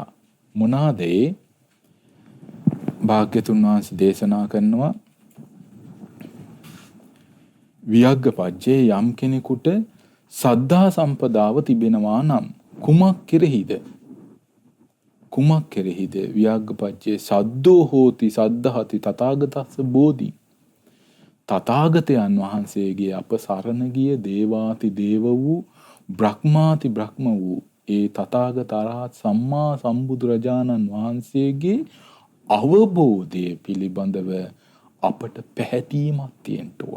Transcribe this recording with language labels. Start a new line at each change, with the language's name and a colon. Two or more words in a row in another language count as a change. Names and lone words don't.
Sinhala: මොනවාද ඒ? භාග්‍යතුන් වහන්සේ දේශනා කරනවා වියග්ගපජ්ජේ යම් කෙනෙකුට සද්ධා සම්පදාව තිබෙනවා නම් කුමක් කෙරෙහිද? කුමක් කෙරෙහිද?
Pali: වියග්ගපජ්ජේ සද්දෝ හෝති සද්ධාති තථාගතස්ස බෝධි.
Sinhala: තථාගතයන් වහන්සේගේ අප සරණ ගිය දේවාති දේව වූ බ්‍රහ්මාති බ්‍රහ්ම වූ ඒ තථාගත අරහත් සම්මා සම්බුදුරජාණන් වහන්සේගේ අවබෝධය පිළිබඳව අපට පැහැදීමක් තියෙන්න ඕන.